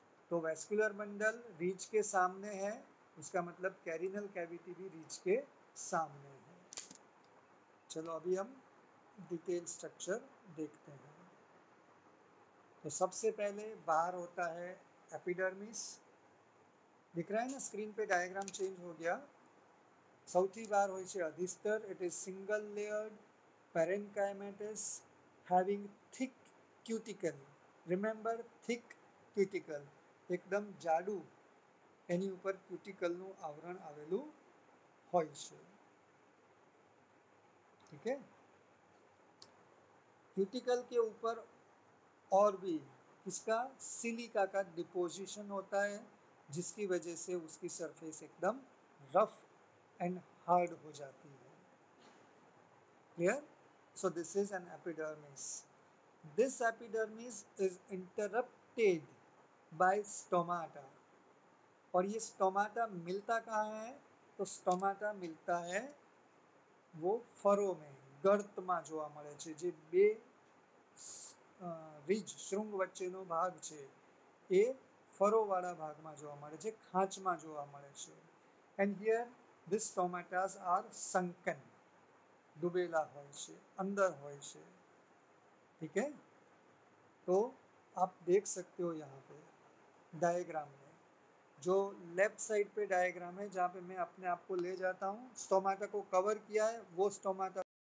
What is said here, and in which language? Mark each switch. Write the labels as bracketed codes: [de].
[hi] तो vascular bundle reach के सामने है, उसका मतलब कैरिनल कैविटी भी रीच के सामने है। चलो अभी हम डिटेल स्ट्रक्चर देखते हैं। तो सबसे पहले बाहर होता है एपिडर्मिस, दिख रहा है ना स्क्रीन पे, डायग्राम चेंज हो गया। [gu] સૌથી બહાર હોય છે અધિસ્તર, [en] It is single layered parenchymatous having thick cuticle. [gu] Remember, [en] thick cuticle, [gu] એકદમ જાડું એની ઉપર ક્યુટિકલનું આવરણ આવેલું હોય છે, [hi] ठीक है। क्यूटिकल के ऊपर और भी किसका, सिलिका का डिपोजिशन होता है, जिसकी वजह से उसकी सरफेस एकदम रफ एंड हार्ड हो जाती है। [en] Clear? So this is an epidermis. This epidermis is interrupted by stomata. [hi] और ये स्टोमाटा मिलता कहाँ है? तो स्टोमाटा मिलता है वो फरो में, [gu] गर्तમાં જોવા મળે છે, જે બે રીજ શૃંગ વચ્ચેનો ભાગ છે એ ફરોવાળા ભાગમાં જોવા મળે છે, ખાંચમાં જોવા મળે છે. [en] And here these stomatas are sunken, [gu] डूबेला હોય છે, अंदर હોય છે, [hi] ठीक है। तो आप देख सकते हो यहाँ पे डायग्राम में, जो लेफ्ट साइड पे डायग्राम है जहाँ पे मैं अपने आप को ले जाता हूँ, स्टोमाटा को कवर किया है, वो स्टोमाटा